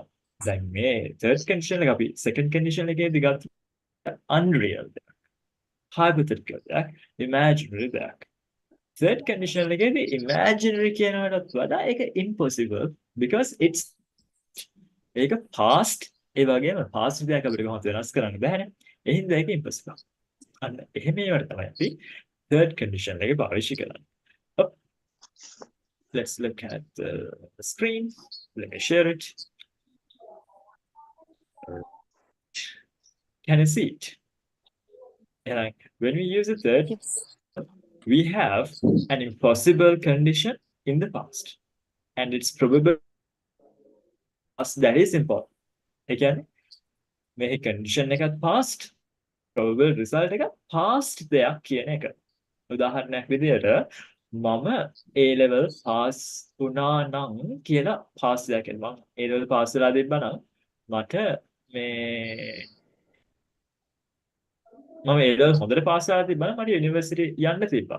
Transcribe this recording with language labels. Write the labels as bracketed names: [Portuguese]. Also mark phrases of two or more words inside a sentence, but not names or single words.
[English] Like third condition, like second condition, like they got unreal, hypothetical, imaginary. Third condition, like the imaginary cannot impossible because it's like a past. [Sinhala] Past දෙයක් අපිට කොහොමද වෙනස් කරන්න බෑනේ. ඒ හින්දා ඒක impossible. අන්න එහෙම ඒවට තමයි අපි [English] third condition [Sinhala] එකේ පාවිච්චි කරන්නේ. [English] Let's look at the screen. Let me share it. Can you see it? And when we use the third, we have an impossible condition in the past, and it's probable that is important. Again, [Sinhala] මේ condition එකත් past, [English] probable result [Sinhala] එකත් past දෙයක් කියන එක. උදාහරණයක් විදියට මම [English] A level pass [Sinhala] වුණා නම් කියලා pass දෙයක් කියනවා. මම [English] A level pass [Sinhala] වෙලා තිබ්බා නම් මට මම [English] A level [Sinhala] හොඳට pass වෙලා තිබ්බා නම් මට යුනිවර්සිටි යන්න තිබ්බා.